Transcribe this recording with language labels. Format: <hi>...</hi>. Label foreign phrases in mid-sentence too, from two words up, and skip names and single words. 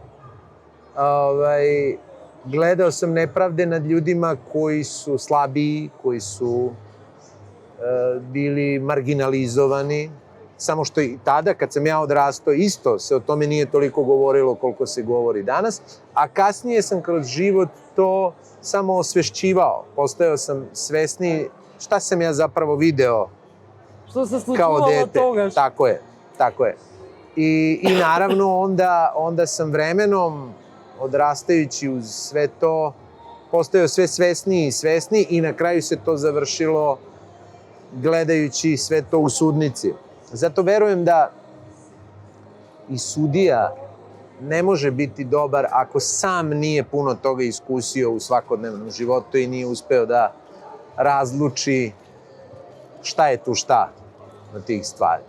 <sr>Gledao sam nepravde nad ljudima koji su slabiji, koji su bili marginalizovani. Samo što i tada, kad sam ja odrastao, isto se o tome nije toliko govorilo koliko se govori danas. A kasnije sam kroz život to samo osvešćivao. Postajao sam svesniji šta sam ja zapravo video</sr> <mk>Што се</mk> <sr>kao</sr> <mk>случувало</mk> <sr>dete.</sr> <mk>тогаш?</mk> <sr>Tako je. I naravno onda sam vremenom, odrastajući uz sve to, postajao sve svesniji i svesniji i na kraju se to završilo gledajući sve to u sudnici. Zato verujem da i sudija ne može biti dobar ako sam nije puno toga iskusio u svakodnevnom životu i nije uspeo da razluči šta je tu šta od tih stvari.</sr>